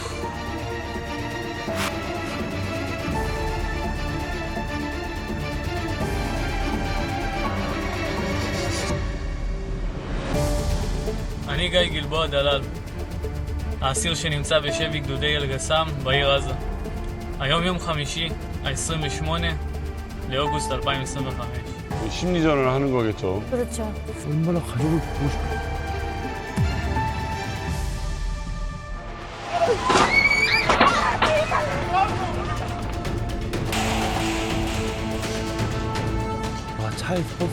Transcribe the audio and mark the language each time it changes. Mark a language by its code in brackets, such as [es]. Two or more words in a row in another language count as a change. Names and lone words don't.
[he] אני גיא גלבוע דלל, האסיר שנמצא בשבי גדודי אל-גסם בעיר עזה. היום יום חמישי, ה-28 לאוגוסט 2025. [ko] 심리전을 하는 거겠죠. 그렇죠. 얼마나 가족을 보고 싶어. 와 차에서 버스.